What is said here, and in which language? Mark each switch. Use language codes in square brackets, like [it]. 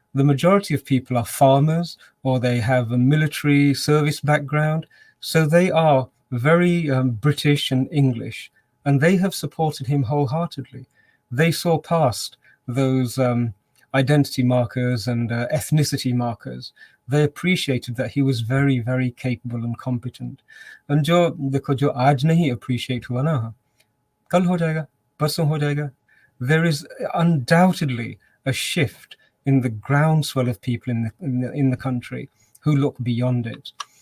[en] The majority of people are farmers or they have a military service background, so they are very British and English, and they have supported him wholeheartedly. They saw past those identity markers and ethnicity markers. They appreciated that he was very, very capable and competent. [hi] And जो देखो जो आज नहीं appreciate हुआ ना, कल हो जाएगा, परसों हो जाएगा. [en] There is undoubtedly a shift in the groundswell of people in the country who look beyond it.